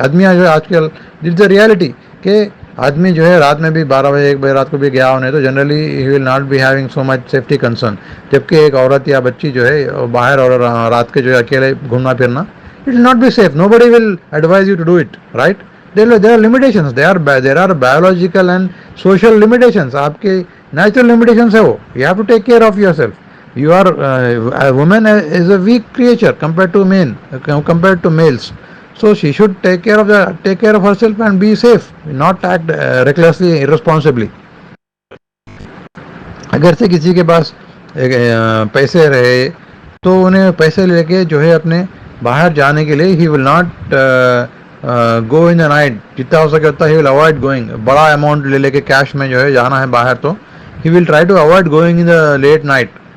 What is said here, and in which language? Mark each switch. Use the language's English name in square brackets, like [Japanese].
[Urdu] آدمی جو ہے آج کل [English] this the reality [Urdu] کہ آدمی جو ہے رات میں بھی 12 بجے 1 بجے رات کو بھی گیا ہونے تو [English] Generally he will not be having so much safety concern. [Urdu] جبکہ ایک عورت یا بچی جو ہے باہر اور رات کے جو ہے اکیلے گھومنا پھرنا [English] It will not be safe. Nobody will advise you to do it right. there are limitations. there are biological and social limitations. [Urdu] آپ کے نیچرل limitations ہے وہ. [English] you have to take care of yourself. you are a woman is a weak creature compared to males. So she should take care of herself and be safe, not act recklessly, irresponsibly. [Urdu] اگر سے کسی کے پاس پیسے رہے تو انہیں پیسے لے کے جو ہے اپنے باہر جانے کے لیے [English] he will not go in the night. [Urdu] جتنا ہو سکے اتنا [English] ہی will avoid going. [Urdu] بڑا اماؤنٹ لے کے کیش میں جو ہے جانا ہے باہر تو [English] He will try to avoid going in the late night.